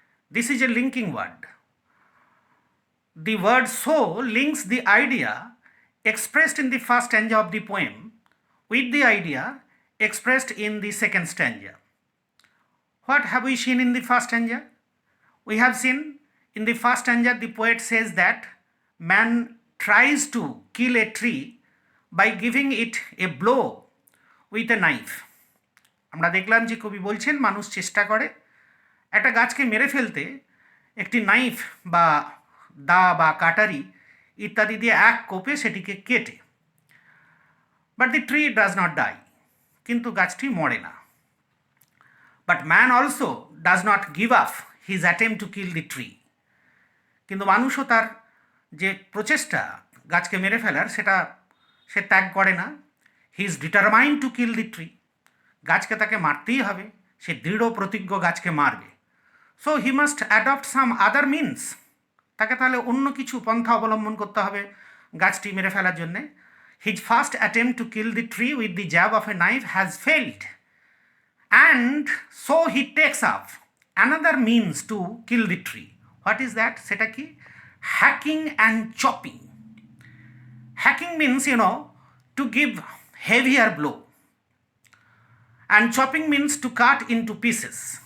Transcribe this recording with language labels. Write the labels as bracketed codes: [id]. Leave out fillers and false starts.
[en] This is a linking word. The word so links the idea expressed in the first stanza of the poem with the idea expressed in the second stanza. What have we seen in the first stanza? We have seen in the first stanza the poet says that man tries to kill a tree by giving it a blow with a knife. [bn] আমরা দেখলাম যে কবি বলছেন মানুষ চেষ্টা করে একটা গাছকে মেরে ফেলতে একটি নাইফ বা দা বা কাটারি ইত্যাদি দিয়ে এক কোপে সেটিকে কেটে। [en] but the tree does not die, [bn] কিন্তু গাছটি মরে না। [en] but man also does not give up his attempt to kill the tree, [bn] কিন্তু মানুষও তার যে প্রচেষ্টা গাছকে মেরে ফেলার সেটা সে ত্যাগ করে না। [en] he is determined to kill the tree, [bn] গাছকে তাকে মারতেই হবে, সে দৃঢ় প্রতিজ্ঞ গাছকে মারবে। [en] so he must adopt some other means, [bn] তাকে তাহলে অন্য কিছু পন্থা অবলম্বন করতে হবে গাছটি মেরে ফেলার জন্যে। [en] His first attempt to kill the tree with the jab of a knife has failed, and so he takes up another means to kill the tree. What is that? [bn] সেটা কি? [en] Hacking and chopping. Hacking means to give heavier blow, and chopping means to cut into pieces.